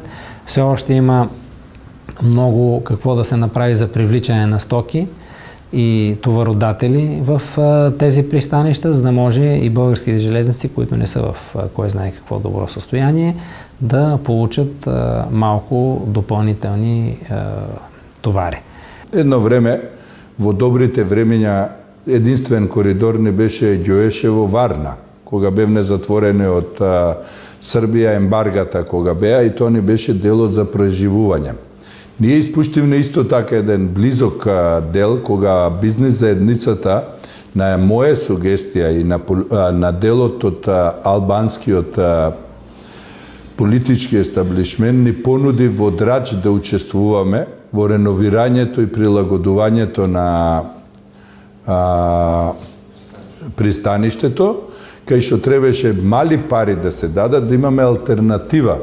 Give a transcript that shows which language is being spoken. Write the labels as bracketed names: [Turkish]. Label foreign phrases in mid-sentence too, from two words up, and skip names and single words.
[Bulgarian] Все още има много какво да се направи за привличане на стоки и товародатели в тези пристанища, за да може и българските железници, които не са в кой знае какво добро състояние, да получат малко допълнителни товари. [Macedonian] Едно време, во добрите времења, единствен коридор не беше Ѓоешево-Варна, кога бевне затворени од Србија ембаргата кога беа и тоа не беше делот за преживување. Ние испуштивме исто така еден близок дел кога бизнес заедницата на моја сугестија и на делот од албанскиот политички естаблишмент ни понуди во Драч да учествуваме во реновирањето и прилагодувањето на пристаништето, кај што требаше мали пари да се дадат, да имаме алтернатива.